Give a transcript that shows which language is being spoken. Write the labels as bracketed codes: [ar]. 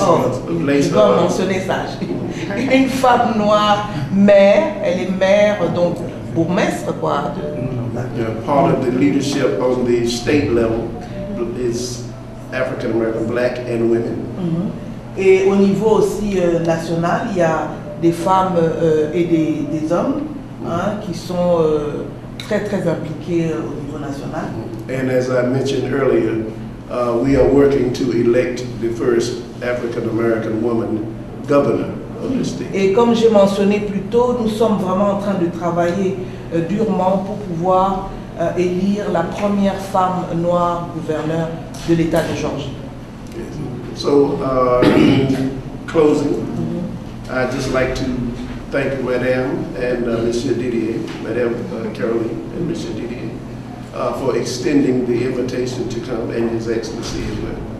[fr] Oh, je dois mentionner ça. Une femme noire maire, elle est maire, donc bourgmestre quoi. [en] Part of the leadership on the state level is African American, black and women. [fr] Et au niveau aussi national, il y a des femmes et des hommes qui sont très impliqués au niveau national. [en] And as I mentioned earlier, we are working to elect the first African American woman governor of the state. [fr] Et comme j'ai mentionné plus tôt, nous sommes vraiment en train de travailler durement pour pouvoir élire la première femme noire gouverneure de l'État de Georgie. [en] So, in closing, I'd just like to thank Madame and Monsieur Didier, Madame Caroline and Monsieur Didier, for extending the invitation to come, and His Excellency as well.